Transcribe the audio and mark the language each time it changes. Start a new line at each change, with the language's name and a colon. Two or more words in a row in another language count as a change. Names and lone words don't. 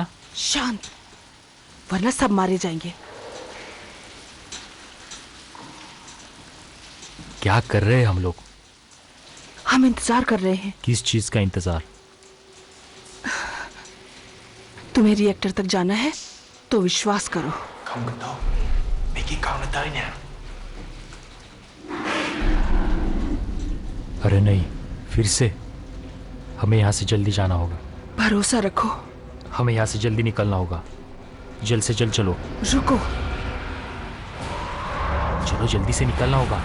Hindi: शांत, वरना सब मारे जाएंगे। क्या कर रहे हैं हम लोग? हम इंतजार कर रहे हैं। किस चीज का इंतजार? तुम्हें रिएक्टर तक जाना है तो विश्वास करो।
Vietnamese: Không cần đâu, mấy cái con nó tới nè.
Hindi: अरे नहीं, फिर से? हमें यहाँ से जल्दी जाना होगा। भरोसा रखो। हमें यहाँ से जल्दी निकलना होगा। जल्द से जल्द चलो। रुको। चलो, जल्दी से निकलना होगा।